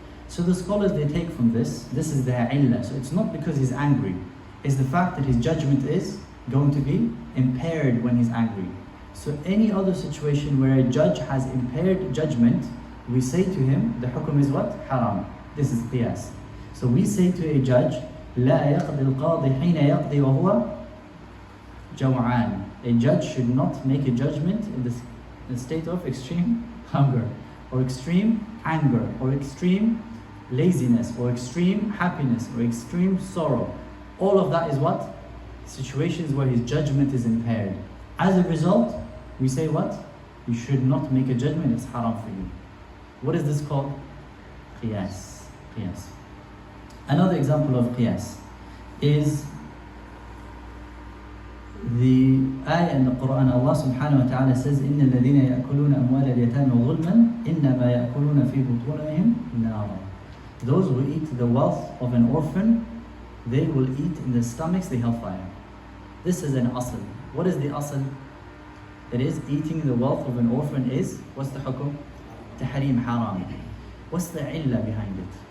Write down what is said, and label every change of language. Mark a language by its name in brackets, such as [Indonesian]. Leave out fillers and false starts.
[English] So the scholars, they take from this is their illah. So it's not because he's angry. It's the fact that his judgment is going to be impaired when he's angry. So any other situation where a judge has impaired judgment, we say to him, the hukum is what? Haram. This is qiyas. So we say to a judge, [Arabic] لا يقضي القاضي حين يقضي وهو جوعان. [English] A judge should not make a judgment in the state of extreme hunger, or extreme anger, or extreme laziness, or extreme happiness, or extreme sorrow. All of that is what? Situations where his judgment is impaired. As a result, we say what? You should not make a judgment, it's haram for you. What is this called? Qiyas. Qiyas. Another example of qiyas is the ayah in the Quran. Allah subhanahu wa ta'ala says, [Arabic] إِنَّ الَّذِينَ يَأْكُلُونَ أَمْوَالَ الْيَتَامَى ظُلْمًا إِنَّمَا يَأْكُلُونَ فِي بُطُونِهِمْ نَارًا. [English] Those who eat the wealth of an orphan, they will eat in their stomachs the hellfire. This is an asl. What is the asl? It is eating the wealth of an orphan is, what's the hukum? Tahrim, haram. What's the illah behind it?